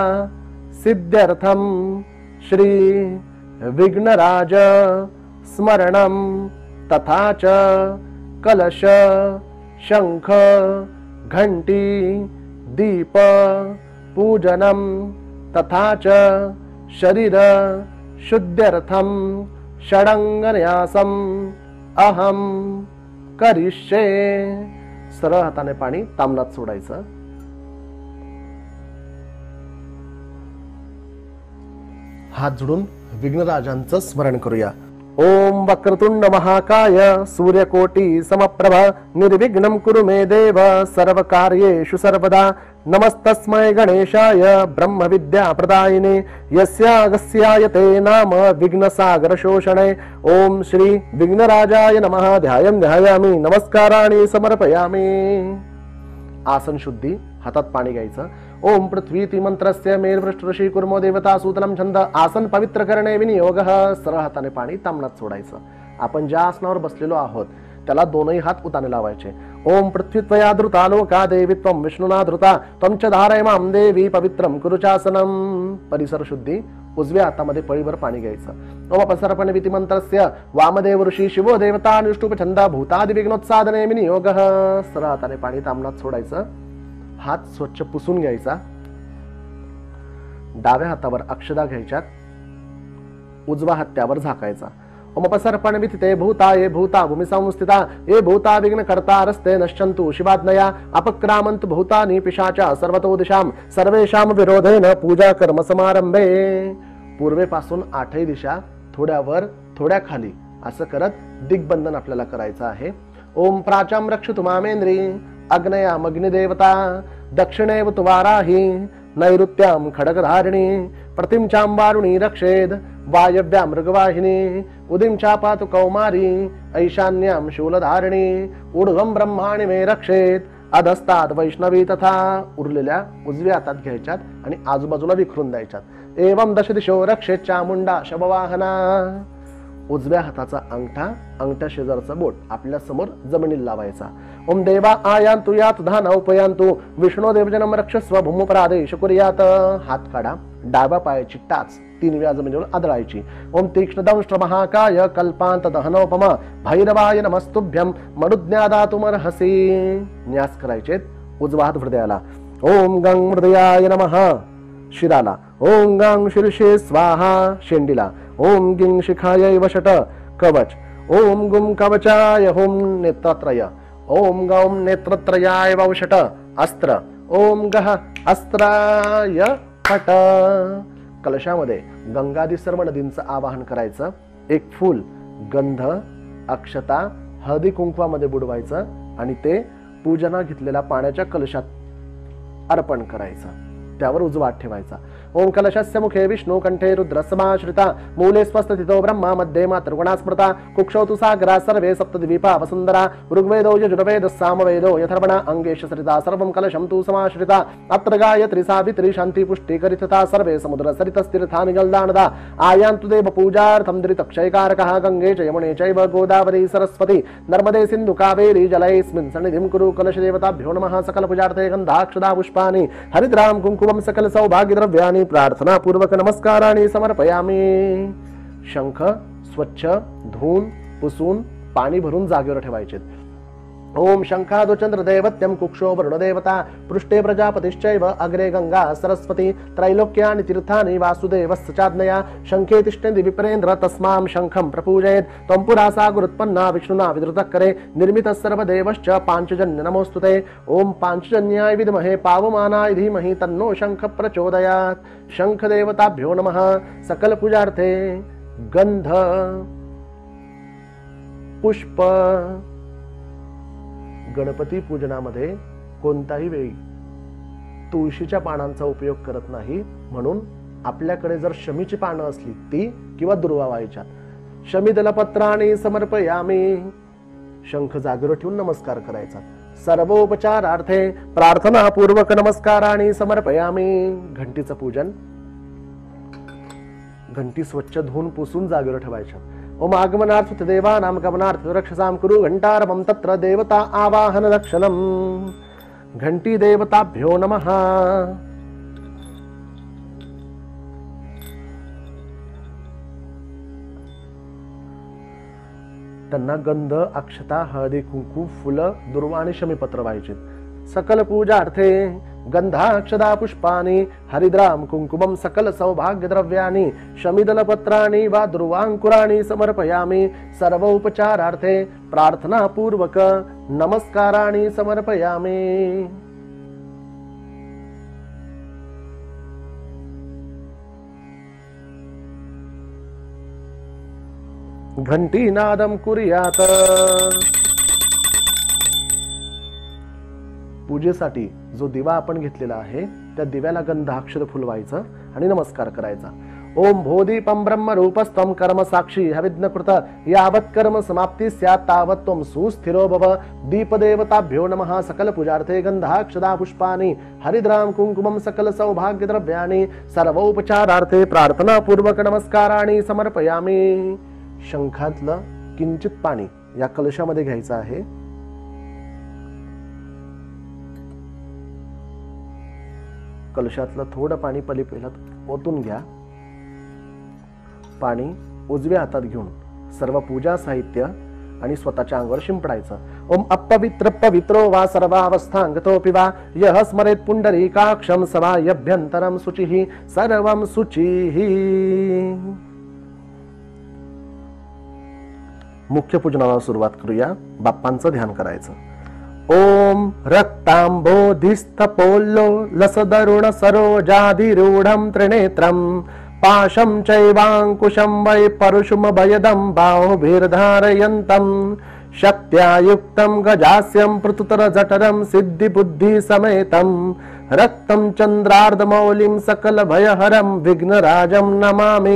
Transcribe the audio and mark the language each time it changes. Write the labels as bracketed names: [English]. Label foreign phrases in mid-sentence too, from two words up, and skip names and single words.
[Sanskrit] सिद्ध्यर्थं श्री विघ्नराज स्मरणं तथा च कलश शंख घंटी दीप पूजनं तथा च शरीर शुद्ध्यर्थं षडंगन्यासम अहम करिष्ये। [Marathi] सरळ हाताने पाणी तामनात सोडायचं। हात जोडून विघ्नराजांचं स्मरण करूया। [Sanskrit] ओम वक्रतुंड महाकाय सूर्यकोटि समप्रभ निर्विघ्नं कुरु मे देव सर्वकार्येषु सर्वदा नमस्तस्मै गणेशाय ब्रह्म विद्या प्रदायिने यस्यागस्यायते नाम विघ्नसागर शोषणे। ओम श्री विघ्नराजाय नमः। ध्यायं ध्यायामि नमस्काराणि समर्पयामि। [Marathi] आसन शुद्धी, हातात पाणी घ्यायचं। [Sanskrit] ओम पृथ्वीति मंत्रस्य मेरुपृष्ठ ऋषी कुर्मो देवता सूतनं छंद आसन पवित्र करणे विनियोगः। [Marathi] सरळ हाताने पाणी तामनात सोडायचं। आपण ज्या आसनावर बसलेलो आहोत त्याला दोनही हात उताने लावायचे। [Sanskrit] ओम पृथ्वी त्वया धृता लोका देवी त्वं विष्णुना धृता त्वं च धारय मां देवी पवित्रं कुरुचासनम। [Marathi] परिसर शुद्धी, उजव्या हातामध्ये पळीभर पाणी घ्यायचं। [Sanskrit] ओम अपसर्पण विती मंत्रस्य वामदेव ऋषी शिवो देवता अनुष्टुप छंद भूतादि विघ्नोत्सादने विनियोगः। [Marathi] सरळ हाताने पाणी तामनात सोडायचं। हात स्वच्छ पुसून घ्यायचा। डाव्या हातावर अक्षदा घ्यायच्यात, उजवा हात त्यावर झाकायचा। [Sanskrit] ओम अपसर्पण विथिते भूताये भूता भूमि संस्थिता ये भूता विघ्न कर्ता रस्ते नश्यन्तु शिवाज्ञया अपक्रामन्तु भूतानि पिशाचा सर्वतो दिशां सर्वेषां विरोधेन पूजा कर्म समारंभे। [Marathi] पूर्वेपासून 8ही दिशा, थोड्या वर थोड्या खाली असं करत दिग्बंधन आपल्याला करायचं आहे। [Sanskrit] ओम प्राचां रक्षतु मामेन्द्री अग्नयाम अग्निदेवता दक्षिणेव तु वाराही नैऋत्यां खड्गधारिणी प्रतिं चांबारुणी रक्षेद वायव्यां मृगवाहिनी उदिं चापातु कौमारी ऐशान्यां शूलधारिणी ऊर्ध्वं ब्रह्माणि मे रक्षेत अधस्ताद वैष्णवी तथा। [Marathi] उरलेल्या उजव्या हातात घ्यायच्यात आणि आजूबाजूला विखरून द्यायच्यात। [Sanskrit] एवं दश दिशो रक्षेत चामुंडा शबवाहना। [Marathi] उजव्या हाताचा अंगठा, अंगठ्या शेजारचा बोट आपल्या समोर जमिनीला लावायचा। [Sanskrit] ओम देवा आयांतु यात धाना उपयांतु विष्णू देवजनम रक्षस्व भूमपरादेश कुर्यात। [Marathi] हात काढा, डाव्या पायाची टाच 3 वेळा जमिनीवर आदळायची। [Sanskrit] ओम तीक्ष्ण दंष्ट्र महाकाय कल्पांत दहनोपम भैरवाय नमस्तुभ्यं मनुज्ञादातुमर्हसि। [Marathi] न्यास करायचे, उजवा हात हृदयाला। [Sanskrit] ओम गंग हृदयाय नमः शिराला। ओम गंग शीर्षे स्वाहा शेंडीला। ओम गिंग शिखाय वषट कवच। ओम गुम कवचाय होम नेत्रत्रय। ओम गौम नेत्रत्रयाय वौषट अस्त्र ओम गह अस्त्राय फट. [Marathi] कलशामध्ये गंगादी सर्व नदींचं आवाहन करायचं. एक फूल, गंध, अक्षता, हळदी कुंकवामध्ये बुडवायचं आणि ते पूजना घेतलेल्या पाण्याच्या कलशात अर्पण करायचं. त्यावर उजवा हात ठेवायचा. [Sanskrit] ओम कलशस्य मुखे विष्णु कंठे रुद्र समाश्रिता मूले स्वस्थितो ब्रह्मा मध्ये मातृगुणा स्मृता कुक्षौ तु सागरा सर्वे सप्तद्वीपा वसुंधरा ऋग्वेदो यजुर्वेद सामवेदो यथर्वण अंगेश सरिता सर्वं कलशं तु समाश्रिता अत्र गायत्री सावित्री शांति पुष्टि करितता सर्वे समुद्र सरितस्तीर्थानि जलदानदा आयान्तु देव पूजार्थं धृतक्षयकारकः गंगे च यमुने चैव गोदावरी सरस्वती नर्मदे सिन्धु कावेरी जलेऽस्मिन् सन्निधिं कुरु कलश देवताभ्यो नमः. सकल पूजार्थे गंधाक्षदा पुष्पाणि हरिद्राम कुंकुमं सकल सौभाग्य द्रव्याणि प्रार्थना पूर्वक नमस्काराणि समर्पयामि. [Marathi] शंख स्वच्छ धुवून पुसून पाणी भरून जागेवर ठेवायचे. [Sanskrit] ओम शंखादो चंद्र दैवत्यम कुक्षो वरुण देवता पृष्ठे प्रजापतिश्चैव अग्रे गंगा सरस्वती त्रैलोक्यानि तीर्थानि वासुदेवस्य चाज्ञया शंखे तिष्ठन्ति विप्रेन्द्र तस्मां शंखं प्रपूजयेत्. त्वं पुरा सागरोत्पन्ना विष्णुना विधृतकरे निर्मितः सर्वदेवश्च पांचजन्य नमोस्तुते. ओम पांचजन्याय विद्महे पावमानाय धीमहि तन्नो शंख प्रचोदयात्. शंख देवताभ्यो नमः. सकल पूजार्थे गंध पुष्प. [Marathi] गणपती पूजनामध्ये कोणताही वेळी तुळशीच्या पानांचा उपयोग करत नाही. म्हणून आपल्याकडे जर शमीची पानं असली ती किंवा दुर्वा व्हायच्या. [Sanskrit] शमीदलपत्राणि समर्पयामि. [Marathi] शंख जागेवर ठेवून नमस्कार करायचा. [Sanskrit] सर्वोपचारार्थे प्रार्थना पूर्वक नमस्काराणि समर्पयामि. [Marathi] घंटीचं पूजन. घंटी स्वच्छ धुवून पुसून जागेवर ठेवायच्या. [Sanskrit] ओम आगमनार्थ देवानां गमनार्थ रक्षसां कुरु घंटारवं तत्र देवता आवाहन लक्षणं. घंटी देवताभ्यो नमः. [Marathi] त्यांना गंध अक्षता हळदी कुंकू फुलं दुर्वा आणि शमीपत्र व्हायचे. [Sanskrit] सकल पूजार्थे गंधाक्षदा पुष्पाणि हरिद्राम कुंकुमं सकल सौभाग्य द्रव्याणि शमीदलपत्राणि वा दुर्वांकुराणि समर्पयामि. सर्व उपचारार्थे प्रार्थना पूर्वक नमस्काराणि समर्पयामि. घंटीनादं कुर्यात. [Marathi] पूजेसाठी जो दिवा आपण घेतलेला आहे त्या दिव्याला गंधाक्षर फुलवायचं आणि नमस्कार करायचा. [Sanskrit] ओम भोदीपं ब्रह्म रूपस्त्वं कर्म साक्षी हविज्ञकृत यावत् कर्म समाप्ति स्यात् तावत् त्वं सुस्थिरो भव. दीपदेवताभ्यो नमः. सकल पूजार्थे गंधाक्षदा पुष्पाणि हरिद्राम कुंकुमं सकल सौभाग्य द्रव्याणि सर्वोपचारार्थे प्रार्थना पूर्वक नमस्काराणि समर्पयामि. [Marathi] शंखातलं किंचित पाणी या कलशामध्ये घ्यायचं आहे. कलशातलं थोडं पाणी पहिला ओतून घ्या. पाणी उजव्या हातात घेऊन सर्व पूजा साहित्य आणि स्वतःच्या अंगावर शिंपडायचं. [Sanskrit] ओम अपवित्र पवित्रो वा सर्वावस्थांगतोऽपि वा यः स्मरेत् पुंडरीकाक्षं समायभ्यन्तरं शुचिः सर्वं शुचिः. [Marathi] मुख्य पूजनाला सुरुवात करूया. बाप्पांचं ध्यान करायचं. [Sanskrit] ओम रक्तांबोधिस्थपोल्लो लसदरुण सरोजाधिरूढं त्रिनेत्रं पाशं चैवांकुशं वै परुषुमभयदं बाहुभिर्धारयन्तं शक्त्या युक्तं गजास्यं पृथुतरजठरं सिद्धिबुद्धिसमेतं रक्तं चन्द्रार्धमौलिं सकलभयहरं विघ्नराजं नमामि.